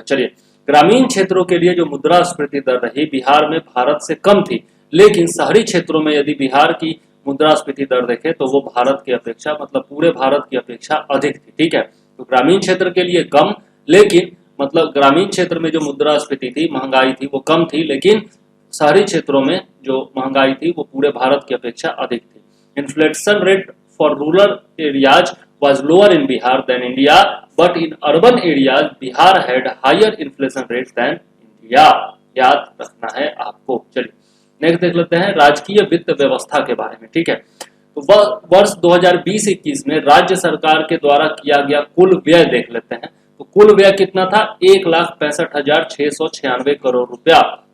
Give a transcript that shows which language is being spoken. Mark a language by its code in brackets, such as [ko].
[hi] चलिए, ग्रामीण क्षेत्रों के लिए जो मुद्रास्फीति दर रही बिहार में भारत से कम थी, लेकिन शहरी क्षेत्रों में यदि बिहार की मुद्रास्फीति दर देखें तो वो भारत की अपेक्षा, मतलब पूरे भारत की अपेक्षा अधिक थी। ठीक है, तो ग्रामीण क्षेत्र के लिए कम, लेकिन मतलब ग्रामीण क्षेत्र में जो मुद्रास्फीति थी, महंगाई थी, वो कम थी, लेकिन शहरी क्षेत्रों में जो महंगाई थी वो पूरे भारत की अपेक्षा अधिक थी। [en] Inflation rate for rural areas was lower in Bihar than India, but in urban areas Bihar had higher inflation rate than India. [hi] याद रखना है आपको। चलिए नेक्स्ट देख लेते हैं राजकीय वित्त व्यवस्था के बारे में। ठीक है, तो वर्ष 2020-21 में राज्य सरकार के द्वारा किया गया कुल व्यय देख लेते हैं। तो कुल व्यय कितना था? 1,65,696 करोड़ रुपया।